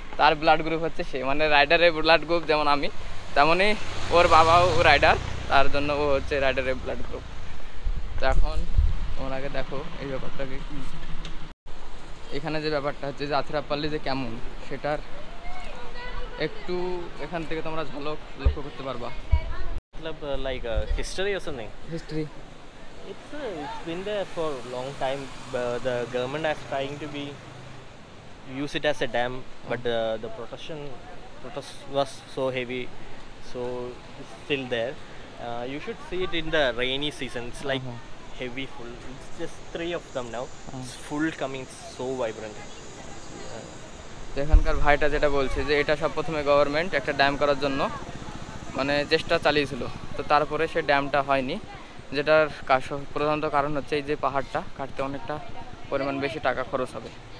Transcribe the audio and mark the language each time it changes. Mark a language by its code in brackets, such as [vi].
[bn] তার blood group হচ্ছে সে, মানে রাইডারের ব্লাড গ্রুপ যেমন আমি, তেমনই ওর বাবাও রাইডার, তার জন্য ও হচ্ছে রাইডারের ব্লাড গ্রুপ। তো এখন তোমরা আগে দেখো এই ব্যাপারটাকে। এখানে যে ব্যাপারটা হচ্ছে যে আতিরাপল্লি যে কেমন, সেটার একটু এখান থেকে তোমরা ঝলক লক্ষ্য করতে পারবা। [en] like history or something. History. It's been there for a long time. The government is trying to use it as a dam, but the protest was so heavy, so it's still there. You should see it in the rainy season. It's like heavy full. It's just 3 of them now. It's full coming, so vibrant. [bn] এখানকার ভাইটা যেটা বলছে যে এটা সব প্রথমে government একটা dam করার জন্য মানে চেষ্টা চালিয়েছিল, তো তারপরে সে ড্যামটা হয়নি, যেটার প্রধানত কারণ হচ্ছে এই যে পাহাড়টা কাটতে অনেকটা পরিমাণ বেশি টাকা খরচ হবে।